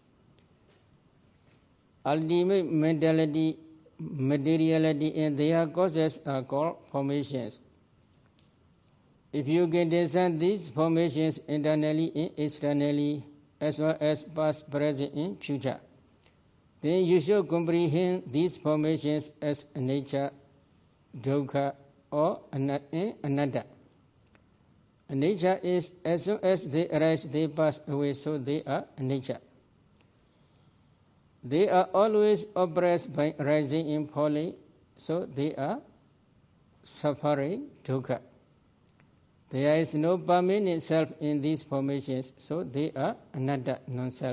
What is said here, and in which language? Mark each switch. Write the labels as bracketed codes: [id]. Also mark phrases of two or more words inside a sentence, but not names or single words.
[en] Ultimate mentality, materiality, and their causes are called formations. If you can discern these formations internally and externally, as well as past, present, and future, then you should comprehend these formations as anicca, dukkha, or anatta. Anicca is as soon as they arise, they pass away, so they are anicca. They are always oppressed by rising and falling, so they are suffering, dukkha. There is no permanent self in these formations, so they are anatta, non-self.